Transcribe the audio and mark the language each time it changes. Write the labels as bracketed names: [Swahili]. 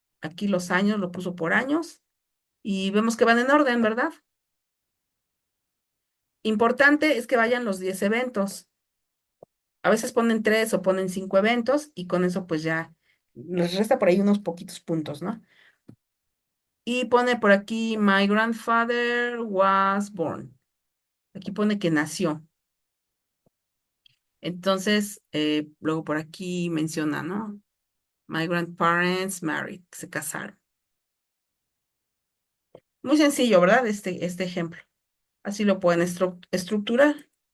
[Spanish] Aquí los años, lo puso por años y vemos que van en orden, ¿verdad? Importante es que vayan los 10 eventos. A veces ponen 3 o ponen 5 eventos y con eso pues ya les resta por ahí unos poquitos puntos, ¿no? Y pone por aquí, [English] My grandfather was born. [Spanish] Aquí pone que nació. Entonces, luego por aquí menciona, ¿no? [English] My grandparents married, [Spanish] se casaron. Muy sencillo, ¿verdad? Este ejemplo. Así lo pueden estructurar.